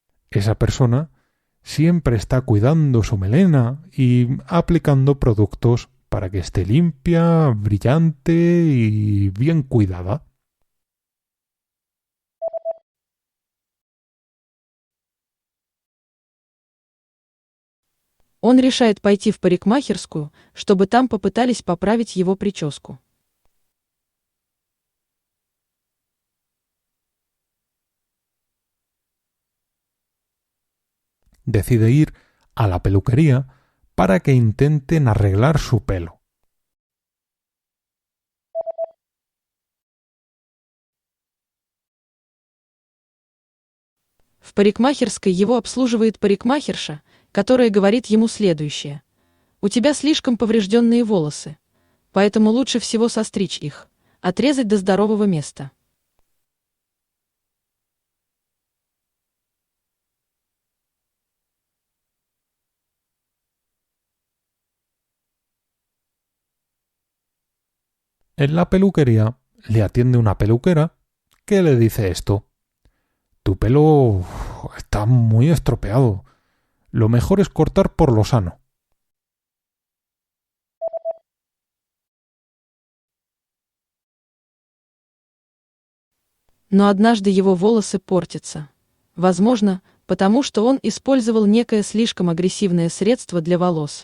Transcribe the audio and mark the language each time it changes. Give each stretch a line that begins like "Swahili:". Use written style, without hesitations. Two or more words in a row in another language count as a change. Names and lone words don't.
Spanish: Esa persona siempre está cuidando su melena y aplicando productos para que esté limpia, brillante y bien cuidada.
Russian: Он решает пойти в парикмахерскую, чтобы там попытались поправить его прическу.
Spanish: Decide ir a la peluquería para que intenten arreglar su pelo.
Russian: В парикмахерской его обслуживает парикмахерша, которая говорит ему следующее. У тебя слишком поврежденные волосы, поэтому лучше всего состричь их, отрезать до здорового места.
Spanish: En la peluquería le atiende una peluquera que le dice esto. Tu pelo está muy estropeado. Lo mejor es cortar por lo sano.
Russian: Но однажды его волосы портятся. Возможно, потому что он использовал некое слишком агрессивное средство для волос.